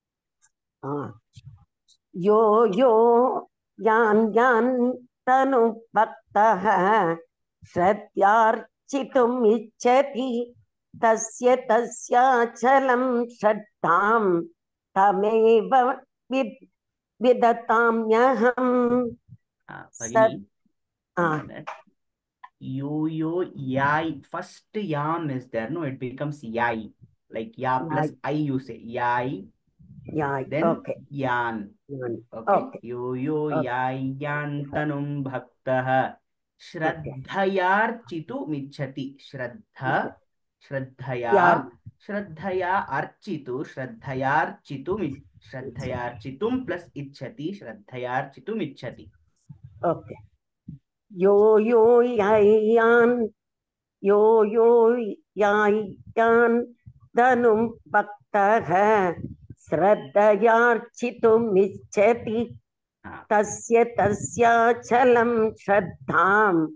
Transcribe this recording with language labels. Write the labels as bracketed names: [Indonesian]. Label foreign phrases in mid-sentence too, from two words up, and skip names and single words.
[Sanskrit] यो यो यान् यान् तनु भक्तः श्रद्धार्चितुम् इच्छति तस्य तस्याचलं श्रद्धां तमेव विदताम्यहम्। [English] Bhagini, [Sanskrit] यो यै, [English] first yam is there, no, it becomes yai, like ya plus I you say, yai, then okay. [Sanskrit] yan. Yan. Okay. यो यै यान् तनुं भक्तः श्रद्धयार्चितु मिच्छति. श्रद्धया अर्चितु श्रद्धयार्चितुम् plus इच्छति श्रद्धयार्चितुम् इच्छति. Okay. यो यै यान् तनुं भक्तः श्रद्धयार्चितुम् इच्छति तस्य तस्याचलं श्रद्धां